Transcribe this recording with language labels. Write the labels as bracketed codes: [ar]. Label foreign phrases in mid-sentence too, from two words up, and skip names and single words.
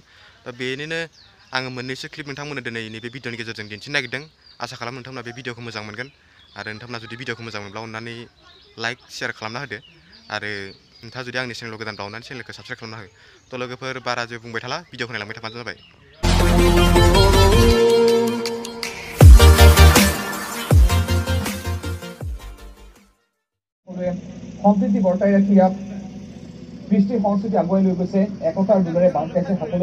[brx] दा बेनिनो आङो मोननैसो क्लिप नोंथांमोननो दिनै नैबे भिडिअनि गेजेरजों दिन्थिनो नागिरदों। आसा खालामो नोंथांमोना बे भिडिअखौ मोजां मोनगोन आरो नोंथांमोना जुदि भिडिअखौ मोजां मोनब्ला अननानै लाइक शेयार खालामना होदो आरो नोंथाङा जुदि आंनि चेनेलाव गोदान बावनानै चेनेलखौ साबस्क्राइब खालामना हो। थ' लोगोफोर बारा जेबो बुंबाय थाला, भिडिअखौ नायलांबाय थाबानो जाबाय। [as] সম্প্ৰীতি বৰ্তাই ৰাখি ইয়াত কৃষ্টি সংস্কৃতি আগুৱাই লৈ গৈছে, একতাৰ দোলেৰে বান্ধ খাইছে সকলো।